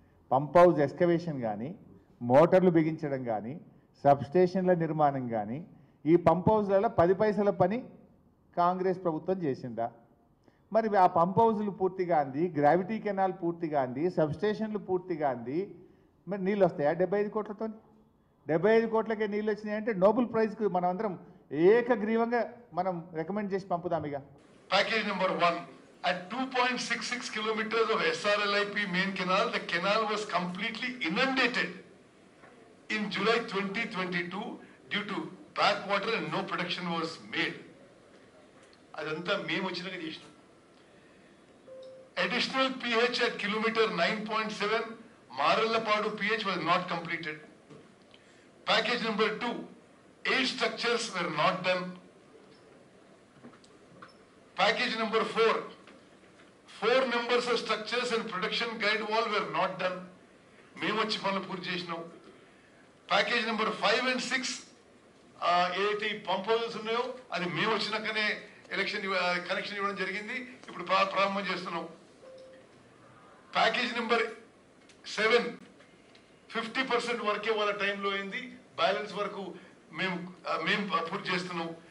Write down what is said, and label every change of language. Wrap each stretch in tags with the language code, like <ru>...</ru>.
<te>Pump house excavation కానీ, మోటార్లు బిగించడం కానీ, సబ్స్టేషన్ల నిర్మాణం కానీ, ఈ పంప్ హౌస్లలో 10 పైసల పని కాంగ్రెస్ ప్రభుత్వం చేసిందా? మరి ఆ పంప్ హౌస్లు పూర్తిగా అంది, గ్రావిటీ కెనాల్ పూర్తిగా అంది, సబ్స్టేషన్లు పూర్తిగా అంది, మరి నీళ్ళు వస్తాయా 75 కోట్లతో? 75 కోట్లకే నీళ్ళు వచ్చినాయంటే నోబెల్ ప్రైజ్కి మనం అందరం ఏకగ్రీవంగా మనం రికమెండ్ చేసి పంపుదాం. ఇక</te> <en>Package number 1 at 2.66 kilometers of SRLIP main canal, the canal was completely inundated in July 2022 due to backwater and no production was made.</en> <te>అదంతా మేము వచ్చినాక చేసినాం.</te> <en>Additional pH at kilometer 9.7 Marallapadu pH was not completed. Package number 2, 8 structures were not done. Package number 4, 4 numbers of structures and production guide wall were not done.</en> <te>మేము వచ్చి పనులు పూర్తి చేసినాం. Package number 5 and 6 ఏదైతే పంప్ హౌసెస్ ఉన్నాయో అది మేము వచ్చినాకనే కనెక్షన్ ఇవ్వడం జరిగింది. ఇప్పుడు ప్రారంభం చేస్తున్నాం. ప్యాకేజ్ నెంబర్ 7 50% వరకే వాళ్ళ టైంలో అయింది, బ్యాలెన్స్ వరకు మేము పూర్తి చేస్తున్నాం.</te>